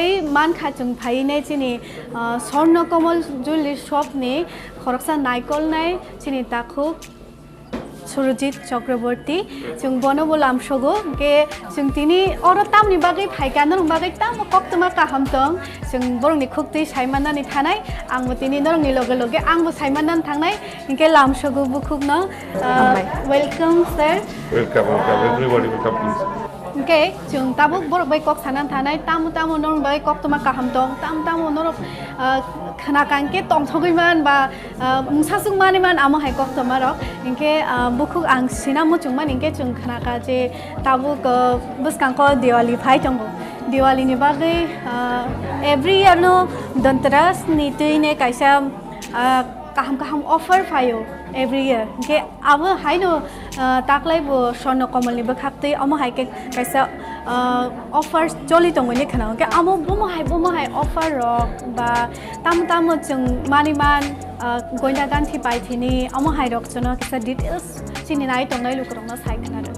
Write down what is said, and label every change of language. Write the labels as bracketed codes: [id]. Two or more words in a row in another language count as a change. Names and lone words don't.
[trp] man kha chung phai ne chini Sorno Komal jewelry shop ni khoroksha naikol nai chini takhuk Surajit Chakraborty chung bono bolam shogo ke chung tini oro tamni bagai phaikan nang bagai tam koktuma ka hamtong chung borong ni khukti saimana ni thanai ang tini norong ni loge loge ang bo saimana thangnai inke lam shogo bukhuk no welcome sir [en] welcome everybody welcome please [trp] okay chung tabuk borok bai kok sanan thanai tamu norong bagai koktuma ka hamtong tamu norong khana kanke tong thogiman ba mungsasung mani man amo hai kok tomarok inke bukhuk ang sinamo chungman inke chung khana ka je tabu ko buskang ko Diwali phai chongbo Diwali ni bagai [en] every year [trp] no Dhanteras ni tuine kaisa kaham offer phayo [en] every year [trp] inke abo hai no taklai bo Sorno Komal ni bakhapte amo hai ke kaisa offers jolly tong ni khana ke amo bomo hai offer rok ba tam chung mani man goina gan thi pai thini amo hai rok chono kisa details chini nai tong nai lukrong na sai khana ro